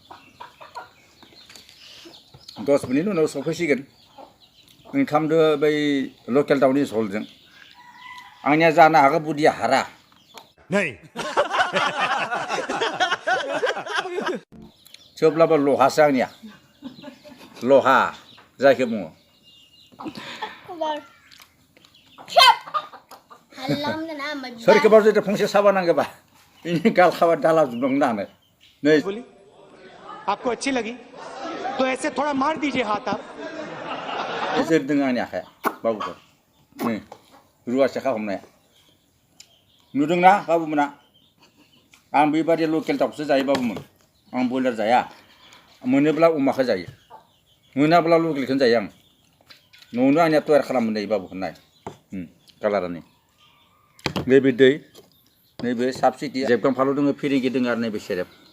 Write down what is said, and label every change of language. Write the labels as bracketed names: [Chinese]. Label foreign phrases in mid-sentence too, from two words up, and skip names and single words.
[Bodo] उनाव सफैसिगोन ओंखामदो बै लकेल दाउनि झलजों आंनिया जानो हागौ बुदिया हारा थेवब्लाबो लहासो आंनिया लहा जायखौ बुङो सोरखौबा जुदि फंसे साबा नांगौबा बेनि गालखाबा दाला जुबनांगौ दानो नै [Hindi] बोली आपको अच्छी लगी तो ऐसे थोड़ा मार दीजिए हाथ आप [Bodo] जोरदों आंनि आखाया बाबुफोर नै रुवासे हमनाया नुदोंना बाबुमोना आं बेबादि लकेल दाउसो जायो बाबुमोन आं बयलार जाया मोनोब्ला अमाखौ जायो मोनाब्ला लकेलखौनो जायो आं न'आवनो आंनिया तयार खालामनो जायो बाबुखौ नाय कालारानि नैबे दै नैबे साबसिडि जेबगां फालौ दङ फिरिंगि दङ आरो नैबे सेरेब